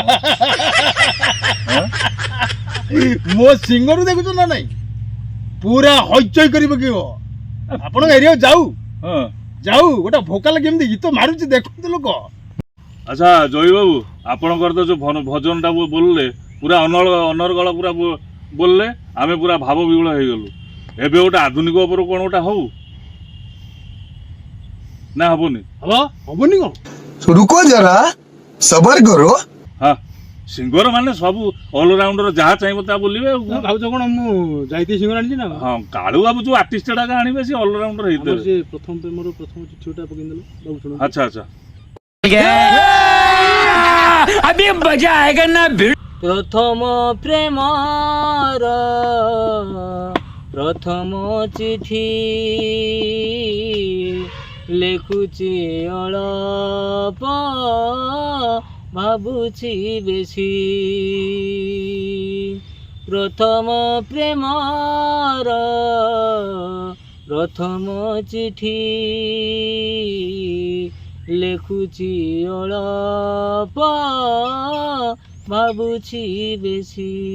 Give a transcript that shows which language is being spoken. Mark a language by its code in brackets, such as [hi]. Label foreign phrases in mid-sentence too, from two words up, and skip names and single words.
[or] ମୋ ସିଙ୍ଗରକୁ ଦେଖୁଛ ନା ନାଇଁ ପୁରା ହଇଚଇ କରି ପକେଇବ ଆପଣଙ୍କ ଏରିଆ ଯାଉ ଗୋଟେ ଭୋକାଲ କେମିତି ଗୀତ ମାରୁଛି ଦେଖନ୍ତୁ ଲୋକ ଆଚ୍ଛା ଜୟୀ ବାବୁ ଆପଣଙ୍କର ତ ଯୋଉ ଭଜନଟା ବୋଲିଲେ ପୁରା ଅନର୍ଗଳ ପୁରା ବୋଲିଲେ ଆମେ ପୁରା ଭାବ ବିହୁଳ ହେଇଗଲୁ ଏବେ ଗୋଟେ ଆଧୁନିକ ଉପରେ କ'ଣ ଗୋଟେ ହଉ ନା ହବନି ହବନି କ'ଣ [hi] रुको जरा सबर करो [or] ହଁ ସିଙ୍ଗର ମାନେ ସବୁ ଅଲରାଉଣ୍ଡର ଯାହା ଚାହିଁବ ତାହା ବୋଲିବେ ଆଉ ଭାବୁଛ କ'ଣ ମୁଁ ଯାଇଥିଲି ସିଙ୍ଗର ଆଣିଛି ନା ହଁ କାଳୁ ବାବୁ ଯୋଉ ଆର୍ଟିଷ୍ଟଟା ଆଣିବେ ସେ ଅଲରାଉଣ୍ଡର ହେଇଥିବେ ସେ ପ୍ରଥମ ଚିଠିଟା ପକେଇଦେଲ ବାବୁ ଶୁଣ ଆଚ୍ଛା ଆଚ୍ଛା [hi] अभी मजा आएगा ना [or] ପ୍ରଥମ ପ୍ରେମର ପ୍ରଥମ ଚିଠି ଲେଖୁଛି ଅଳପ ଭାବୁଛି ବେଶୀ ପ୍ରଥମ ପ୍ରେମର ପ୍ରଥମ ଚିଠି ଲେଖୁଛି ଅଳପ ଭାବୁଛି ବେଶୀ।